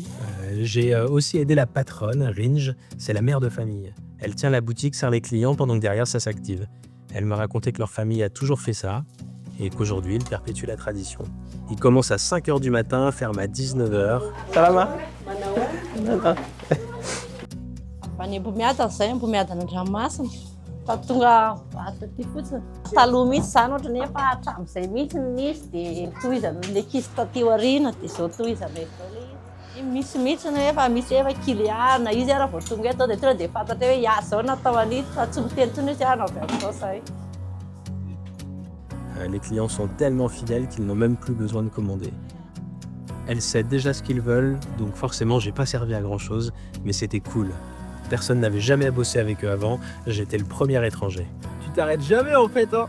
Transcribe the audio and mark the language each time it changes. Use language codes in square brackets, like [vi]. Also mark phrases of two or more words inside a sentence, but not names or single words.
[fr] J'ai aussi aidé la patronne, Ringe. C'est la mère de famille. Elle tient la boutique, sert les clients pendant que derrière, ça s'active. Elle m'a raconté que leur famille a toujours fait ça et qu'aujourd'hui, ils perpétuent la tradition. Ils commencent à 5h du matin, ferment à 19h. Ça va, ma? [mg] Mbo miadana zay, mbo miadana an-dranomasina. Fa tonga ato aty fotsiny. Taloha mihitsy zany ohatra nefa hatramin'izay mihitsy nisy dia tohizana lekisy taty aoriana dia zao tohizana eto. Misy mihitsy nefa misy efa kiliana izy raha vao tonga eto dia tonga dia fantatra hoe ia zao natao an'ito fa tsy miteny tsony izy anao avy amin'izao zay. [fr] Les clients sont tellement fidèles qu'ils n'ont même plus besoin de commander. Elles savent déjà ce qu'ils veulent, donc forcément, j'ai pas servi à grand chose, mais c'était cool. Personne n'avait jamais bossé avec eux avant, j'étais le premier étranger. Tu t'arrêtes jamais en fait, hein?